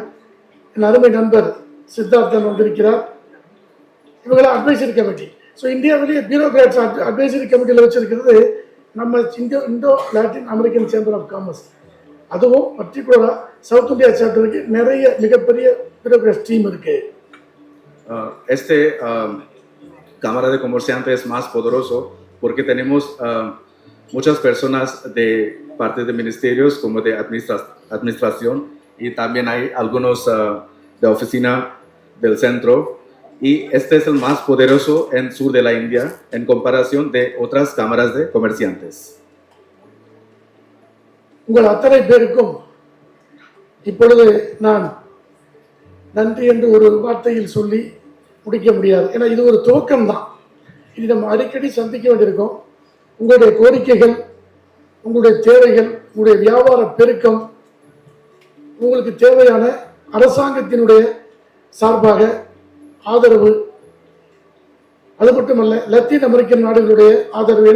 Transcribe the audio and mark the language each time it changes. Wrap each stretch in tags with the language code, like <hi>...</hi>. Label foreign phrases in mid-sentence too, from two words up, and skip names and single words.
<ta>என் அருமை நண்பர் சித்தார்த்தன் வந்திருக்கிறார். இவங்களாம்</ta> <en>advisory committee.</en> <ta>ஸோ இந்தியாவிலேயே</ta> <en>bureaucrats advisory committee</en> <ta>வச்சிருக்கிறது நம்ம இந்தோ லாட்டின் அமெரிக்கன் சேம்பர் ஆஃப் காமர்ஸ். அதுவும் பர்டிகுலராக</ta> <en>South India chapter</en> <ta>நிறைய மிகப்பெரிய</ta> <en>bureaucrats team</en> <ta>இருக்கு.</ta> <es>Este Cámara de Comerciantes es más poderoso porque tenemos muchas personas de parte de ministerios como de administración, y también hay algunos de oficina del centro, y este es el más poderoso en sur de la India en comparación de otras cámaras de comerciantes.</es> <ta>உங்கள் அத்தனை பேருக்கும் இப்பொழுது நான் நன்றி என்று ஒரு வார்த்தையில் சொல்லி முடிக்க முடியாது. ஏன்னா இது ஒரு துவக்கம் தான். இது நம்ம அடிக்கடி சந்திக்க வேண்டியிருக்கோம். உங்களுடைய கோரிக்கைகள், உங்களுடைய தேவைகள், உங்களுடைய வியாபார பெருக்கம், உங்களுக்கு தேவையான அரசாங்கத்தினுடைய சார்பாக ஆதரவு, அது மட்டுமல்ல லத்தீன் அமெரிக்கன் நாடுகளுடைய ஆதரவு.</ta>